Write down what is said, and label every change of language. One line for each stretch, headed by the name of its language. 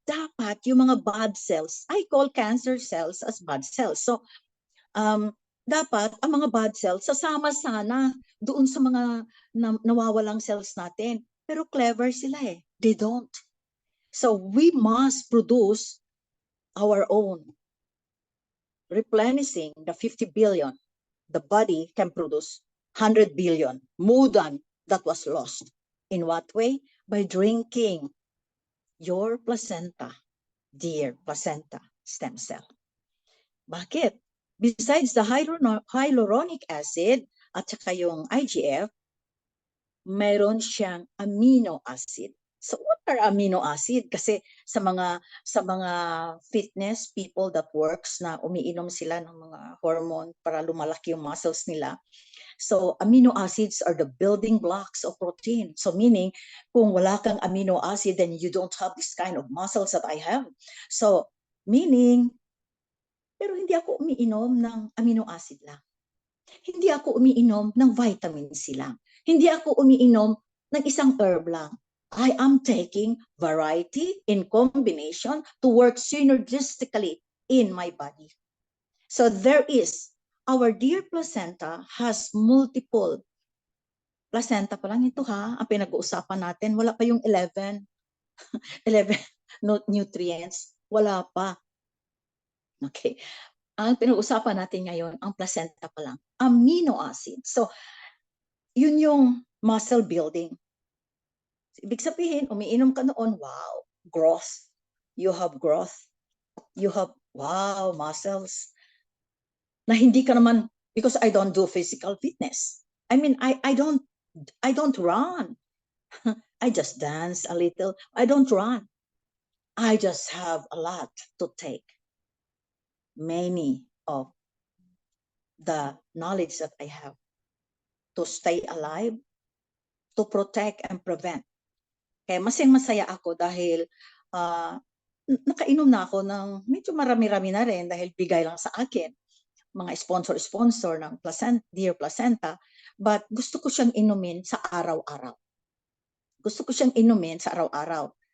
Filipino: Dapat yung mga
English: bad cells, I call cancer cells as bad cells. So,
Filipino: dapat ang mga bad cells sasama sana doon sa mga nawawalang cells natin. Pero clever sila eh.
English: They don't. So we must produce our own, replenishing the 50 billion. The body can produce 100 billion, more than that was lost. In what way? By drinking your placenta, dear placenta stem cell.
Filipino: Bakit?
English: Besides the hyaluronic acid
Filipino: at saka yung IGF, mayroon siyang amino acid.
English: So what are amino acid?
Filipino: Kasi sa mga
English: fitness people that works
Filipino: na umiinom sila ng mga hormone para lumalaki yung muscles nila.
English: So amino acids are the building blocks of protein. So meaning
Filipino: kung wala kang
English: amino acid, then you don't have this kind of muscles that I have.
Filipino: So meaning, pero hindi ako umiinom ng amino acid lang. Hindi ako umiinom ng vitamins lang. Hindi ako umiinom ng isang herb lang.
English: I am taking variety in combination to work synergistically in my body. So there is, our dear placenta has multiple.
Filipino: Placenta pa lang ito ha, ang pinag-uusapan natin. Wala pa yung 11 nutrients. Wala pa. Okay. Ang pinag-uusapan natin ngayon, ang placenta pa lang. Amino acid. So, yun yung muscle building. Ibig sabihin, umiinom ka noon, wow, growth.
English: You have growth. You have, wow, muscles.
Filipino: Na hindi ka naman,
English: because I don't do physical fitness. I mean, I don't run. I just dance a little. I don't run. I just have a lot to take. Many of the knowledge that I have to stay alive, to protect and prevent.
Filipino: Kaya masaya ako dahil nakainom na ako ng medyo marami-rami na rin dahil bigay lang sa akin. Mga sponsor ng Dear Placenta. But gusto ko siyang inumin sa araw-araw. Gusto ko siyang inumin sa araw-araw.